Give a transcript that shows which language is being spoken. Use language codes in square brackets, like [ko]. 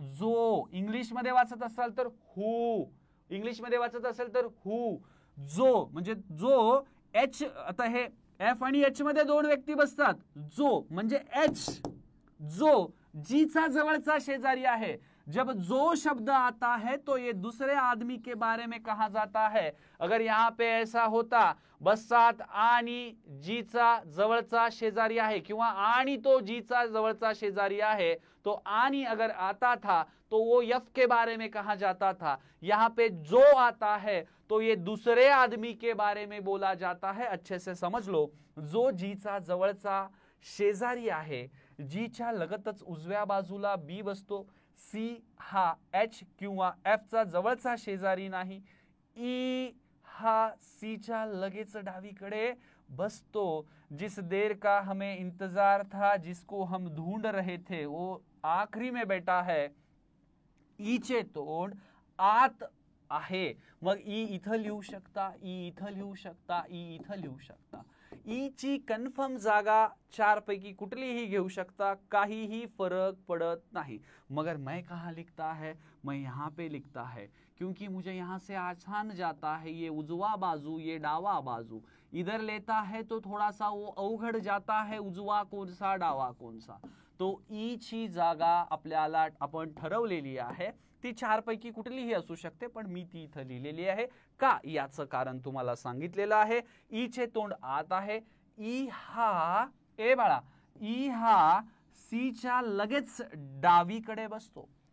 [mr] जो इंग्लिश मध्ये वाचत असाल तर हू, इंग्लिश मध्ये वाचत असेल तर हू. जो म्हणजे जो एच, आता हे एफ आणि एच मध्ये दोन व्यक्ती बसतात. जो म्हणजे एच, जो जीचा जवळचा शेजारी आहे. [hi] जब जो शब्द आता है तो ये दूसरे आदमी के बारे में कहा जाता है. अगर यहाँ पे ऐसा होता [mr] बसात आणि जीचा जवळचा शेजारी आहे [hi] किंवा आणि तो जीचा जवळचा शेजारी आहे, तो आणि अगर आता था तो वो यफ के बारे में कहा जाता था. यहाँ पे जो आता है तो ये दूसरे आदमी के बारे में बोला जाता है. अच्छे से समझ लो. [mr] जो जीचा जवळचा शेजारी आहे, जीच्या लगतच उजव्या बाजूला बी बसतो. सी हा एच किंवा एफ चा जवळचा शेजारी नाही. ई हा सी च्या लगेच डावीकडे बसतो. [hi] जिस देर का हमें इंतजार था, जिसको हम ढूंढ रहे थे, वो आखरी में बैठा है. [mr] ई चे तोंड आत आहे. मग ई इथं लिहू शकता, ई इथं लिहू शकता, ई इथं लिहू शकता. ई ची कन्फर्म जागा चार पैकी कुठलीही घेऊ शकता, काहीही [hi] फरक पड़त नहीं. मगर मैं कहाँ लिखता है, मैं यहाँ पे लिखता है क्योंकि मुझे यहाँ से आसान जाता है. ये उजवा बाजू, ये डावा बाजू. इधर लेता है तो थोड़ा सा वो अवघड जाता है, उजवा कौन सा डावा कौन सा. [mr] तो ई ची जागा आपल्याला आपण ठरवलेली आहे. ती चार पैकी कुठलीही असू शकते, पण मी ती इथं लिहिलेली आहे. का याचं कारण तुम्हाला सांगितलेलं आहे. ई चे तोंड आत आहे. ई हा, ए बाळा, ई हा सी च्या लगेच डावीकडे बसतो.